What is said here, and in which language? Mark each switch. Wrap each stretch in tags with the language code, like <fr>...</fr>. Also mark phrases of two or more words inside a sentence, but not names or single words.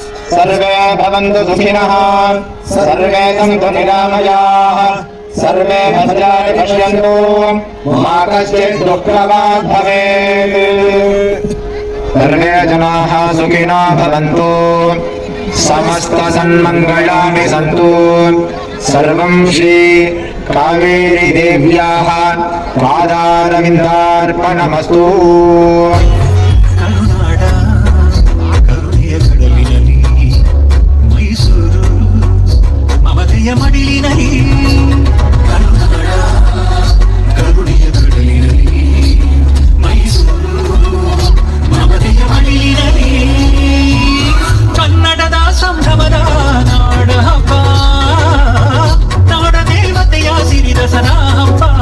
<sa>सर्वे भवन्तु सुखिनः सर्वे सन्तु निरामयाः सर्वे भद्राणि पश्यन्तु मा कश्चित् दुःखभाग् भवेत् सर्वे जनाः सुखिनो भवन्तु समस्त सन्मङ्गलानि सन्तु सर्वं श्री कावेरी देव्याः पादारविन्दार्पणमस्तु</sa> <kn>ಮಡಿಲಿನಲಿ ಕರುಣೆಯ ಕಡಲಿನಲಿ ಮೈಸೂರು ಮಮತೆಯ ಮಡಿಲಿನಲಿ ಕನ್ನಡದ ಸಂಭ್ರಮದ ನಾಡ ಹಬ್ಬ ನಾಡ ದೇವತೆಯ ಸಿರಿದಸನ ಹಬ್ಬ</kn>